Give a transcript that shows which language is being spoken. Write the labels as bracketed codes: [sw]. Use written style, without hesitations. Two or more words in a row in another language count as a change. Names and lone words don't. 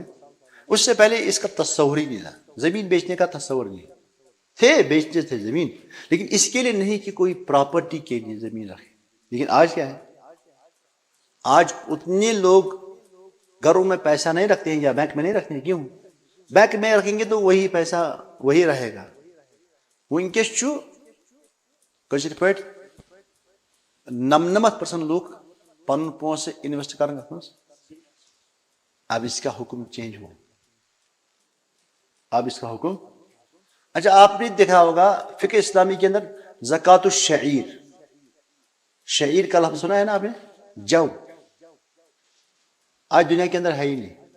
[ur] اس سے پہلے اس کا تصور ہی نہیں تھا. زمین بیچنے کا تصور نہیں تھے. بیچتے تھے زمین لیکن اس کے لیے نہیں کہ کوئی پراپرٹی کے لیے زمین رکھے. لیکن آج کیا ہے؟ آج اتنے لوگ گھروں میں پیسہ نہیں رکھتے ہیں یا بینک میں نہیں رکھتے ہیں. کیوں؟ بینک میں رکھیں گے تو وہی پیسہ وہی رہے گا. [ks] ونکس چھُ کشیر پٹ 99% لوگ پن پونسے انویسٹ کرن اتھ منٛز. [ur] اب اس کا حکم چینج ہو. اب اس کا حکم اچھا آپ نے دیکھا ہوگا فقہ اسلامی کے اندر زکوٰۃ الشعیر, شعیر کا لفظ سنا ہے نا آپ نے, جو آج دنیا کے اندر ہے ہی نہیں.